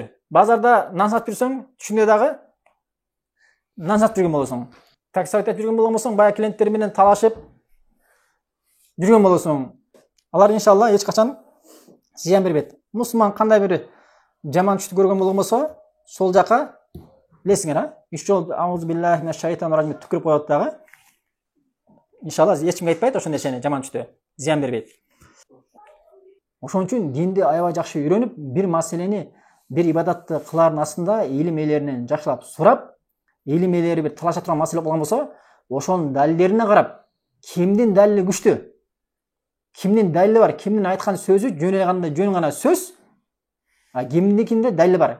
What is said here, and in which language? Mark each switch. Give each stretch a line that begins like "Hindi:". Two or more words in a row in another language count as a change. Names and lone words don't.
Kyrgyz: Базарда нан сатып жүрсөң, түшүндө дагы нан сатып жүргөн болосуң. Такси айтып жүргөн болсоң, бая клиенттер менен талашып жүргөн болосуң. Алар иншалла эч качан зыян бербейт. Мусулман кандай бир жаман түштү көргөн болсо, сол жака билесиңер, үч жолу
Arabic: أعوذ بالله من الشيطان الرجيم
Kyrgyz: түкүрүп коет дагы. Иншалла эч кимге айтпайт ошол нерсени, жаман түштү зыян бербейт. Ошон үчүн динди аябай жакшы үйрөнүп, бир маселени, бир ибадатты кылардын астында илим ээлеринен жакшылап сурап, илим ээлери бир талаша турган маселе болгон болсо, ошонун далилдерине карап, кимдин далили күчтүү, кимдин далили бар, кимдин айткан сөзү жөн гана сөз, а кимдикинде далили бар.